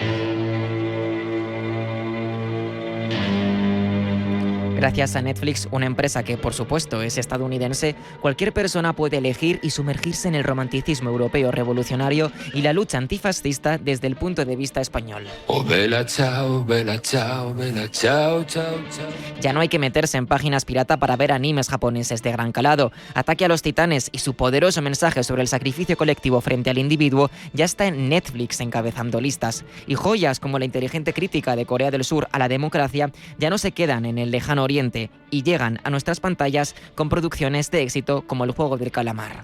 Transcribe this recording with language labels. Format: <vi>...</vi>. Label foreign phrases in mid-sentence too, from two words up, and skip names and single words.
<es>Gracias a Netflix, una empresa que, por supuesto, es estadounidense, cualquier persona puede elegir y sumergirse en el romanticismo europeo revolucionario y la lucha antifascista desde el punto de vista español.</es> <it>Oh, bella ciao, bella ciao, bella ciao, ciao, ciao.</it> <es>Ya no hay que meterse en páginas pirata para ver animes japoneses de gran calado. Ataque a los Titanes y su poderoso mensaje sobre el sacrificio colectivo frente al individuo ya está en Netflix encabezando listas. Y joyas como la inteligente crítica de Corea del Sur a la democracia ya no se quedan en el lejano oriente y llegan a nuestras pantallas con producciones de éxito como El juego del calamar.</es>